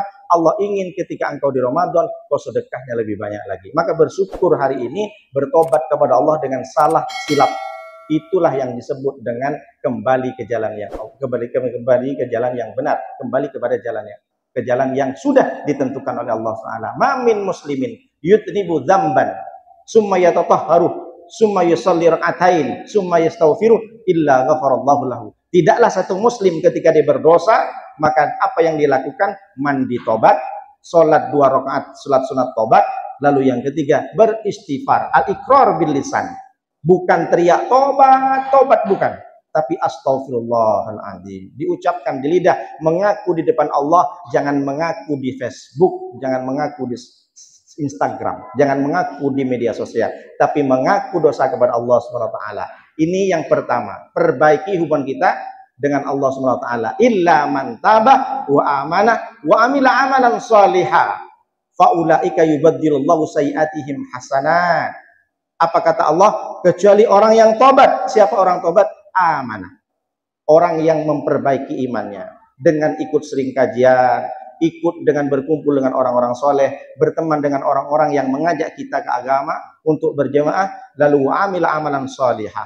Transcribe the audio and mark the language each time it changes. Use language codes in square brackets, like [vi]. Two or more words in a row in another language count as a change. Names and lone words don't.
[id] Allah ingin ketika engkau di Ramadan, kau sedekahnya lebih banyak lagi. Maka bersyukur hari ini, bertobat kepada Allah dengan salah silap. Itulah yang disebut dengan kembali ke jalan yang benar, kembali kepada jalan yang sudah ditentukan oleh Allah Taala. [ar] ما من مسلم يذنب ذنبا ثم يتطهر ثم يصلي ركعتين ثم يستغفر إلا غفر الله له. [id] Tidaklah satu muslim ketika dia berdosa, maka apa yang dilakukan? Mandi tobat, sholat 2 rakaat, sholat sunat tobat. Lalu yang ketiga, beristighfar, [ar] الإقرار باللسان. [id] Bukan teriak tobat, tobat bukan. Tapi astaghfirullahaladzim. Diucapkan di lidah, mengaku di depan Allah. Jangan mengaku di Facebook, jangan mengaku di Instagram, jangan mengaku di media sosial, tapi mengaku dosa kepada Allah SWT. Ini yang pertama, perbaiki hubungan kita dengan Allah [ar] سبحانه وتعالى. إلا من تاب وآمن وعمل عملا صالحا فأولئك يبدل الله سيئاتهم حسنات. [id] Apa kata Allah? Kecuali orang yang tobat. Siapa orang tobat? Amanah. Orang yang memperbaiki imannya dengan ikut sering kajian, ikut dengan berkumpul dengan orang-orang soleh, berteman dengan orang-orang yang mengajak kita ke agama untuk berjamaah, lalu [ar] عمل عملا صالحا.